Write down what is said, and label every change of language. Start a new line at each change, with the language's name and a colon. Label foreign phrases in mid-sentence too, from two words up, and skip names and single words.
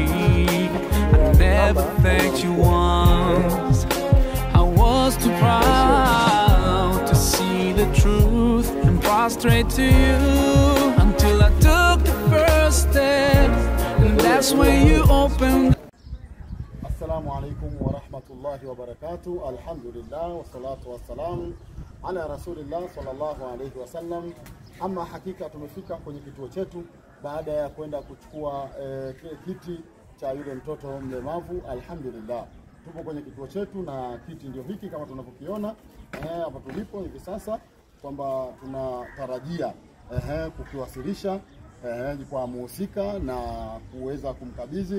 English: I never thanked you once. I was too proud to see the truth and prostrate to you, until I took the first step, and that's when you opened.
Arabic: السلام عليكم ورحمة الله وبركاته. الحمد لله والصلاة والسلام على رسول الله صلى الله عليه وسلم.
Swahili: Ama hakika tumefika kwenye kituo chetu baada ya kwenda kuchukua kile kiti cha yule mtoto mlemavu. Alhamdulillah, tupo kwenye kituo chetu na kiti ndio hiki kama tunavyokiona hapa tulipo hivi sasa, kwamba tunatarajia kukiwasilisha kwa muhusika na kuweza kumkabidhi.